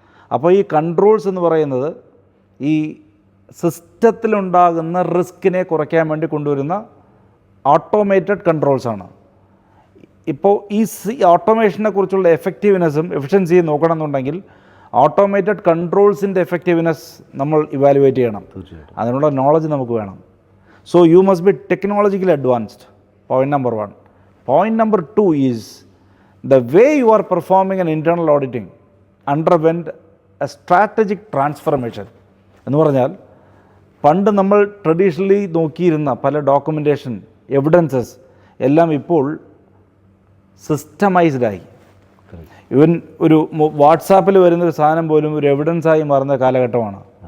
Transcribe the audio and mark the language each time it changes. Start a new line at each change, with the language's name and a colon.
Malayalam: അപ്പോൾ ഈ കൺട്രോൾസ് എന്ന് പറയുന്നത് ഈ സിസ്റ്റത്തിലുണ്ടാകുന്ന റിസ്കിനെ കുറയ്ക്കാൻ വേണ്ടി കൊണ്ടുവരുന്ന ഓട്ടോമേറ്റഡ് കൺട്രോൾസാണ്. ഇപ്പോൾ ഈ ഓട്ടോമേഷനെ കുറിച്ചുള്ള എഫക്റ്റീവ്നെസ്സും എഫിഷ്യൻസിയും നോക്കണമെന്നുണ്ടെങ്കിൽ ഓട്ടോമേറ്റഡ് കൺട്രോൾസിൻ്റെ എഫക്റ്റീവ്നെസ് നമ്മൾ ഇവാലുവേറ്റ് ചെയ്യണം. അതിനുള്ള നോളജ് നമുക്ക് വേണം.
English: So you must be technologically advanced. Point number 1. Point number 2 is the way you are performing an internal auditing underwent a strategic transformation.
Malayalam: എന്ന് പറഞ്ഞാൽ പണ്ട് നമ്മൾ ട്രഡീഷണലി നോക്കിയിരുന്ന പല ഡോക്യുമെൻറ്റേഷൻ, എവിഡൻസസ് എല്ലാം ഇപ്പോൾ സിസ്റ്റമൈസ്ഡായി. ഈവൻ ഒരു വാട്സാപ്പിൽ വരുന്നൊരു സാധനം പോലും ഒരു എവിഡൻസായി മാറുന്ന കാലഘട്ടമാണ്.